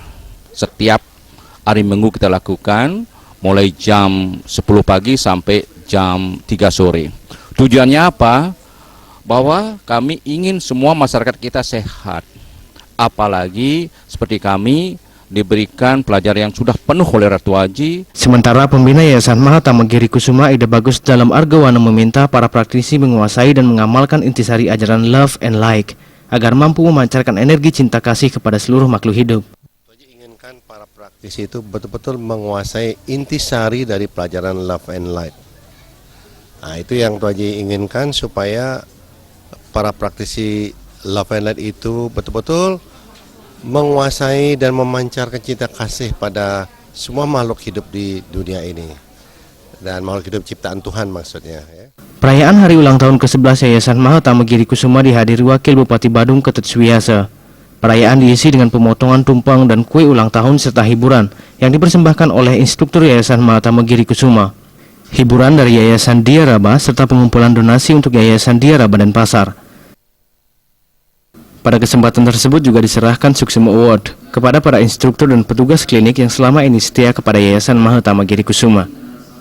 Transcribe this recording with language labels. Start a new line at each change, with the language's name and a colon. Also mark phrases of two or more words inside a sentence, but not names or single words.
Indonesian: Setiap hari Minggu kita lakukan mulai jam 10 pagi sampai jam 3 sore. Tujuannya apa? Bahwa kami ingin semua masyarakat kita sehat. Apalagi seperti kami diberikan pelajaran yang sudah penuh oleh Ratu Haji. Sementara pembina Yayasan Mahatama Giri Kusuma Ida Bagus dalam Argawana meminta para praktisi menguasai dan mengamalkan intisari ajaran Love and Light agar mampu memancarkan energi cinta kasih kepada seluruh makhluk hidup. Inginkan para praktisi itu betul-betul menguasai intisari dari pelajaran Love and Light. Nah, itu yang Tuan Haji inginkan supaya para praktisi Love and Light itu betul-betul menguasai dan memancarkan cinta kasih pada semua makhluk hidup di dunia ini dan makhluk hidup ciptaan Tuhan maksudnya ya. Perayaan hari ulang tahun ke-11 Yayasan Mahatama Giri Kusuma dihadiri Wakil Bupati Badung Ketut Suwiyasa. Perayaan diisi dengan pemotongan tumpeng dan kue ulang tahun serta hiburan yang dipersembahkan oleh instruktur Yayasan Mahatama Giri Kusuma. Hiburan dari Yayasan Diaraba serta pengumpulan donasi untuk Yayasan Diaraba dan Pasar. Pada kesempatan tersebut juga diserahkan Suksema Award kepada para instruktur dan petugas klinik yang selama ini setia kepada Yayasan Mahatama Giri Kusuma.